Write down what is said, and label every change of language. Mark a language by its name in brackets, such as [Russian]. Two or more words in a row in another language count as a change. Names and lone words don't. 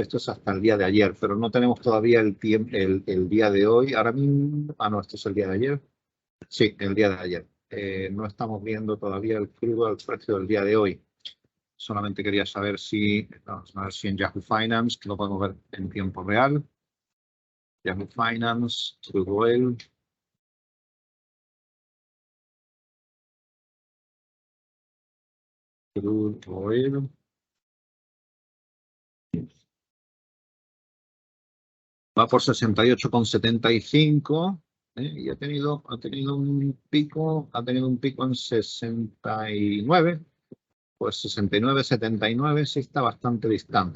[Spanish] Esto es hasta el día de ayer, pero no tenemos todavía el día de hoy. Ahora mismo, no, esto es el día de ayer. Sí, el día de ayer. No estamos viendo todavía el crudo al precio del día de hoy. Solamente quería saber vamos a ver si en Yahoo Finance, que lo podemos ver en tiempo real. [English] Yahoo Finance, crude oil. Crude oil. [Spanish] Va por 68,75. Y ha tenido un pico en 69. Pues 69, 79 sí está bastante distante.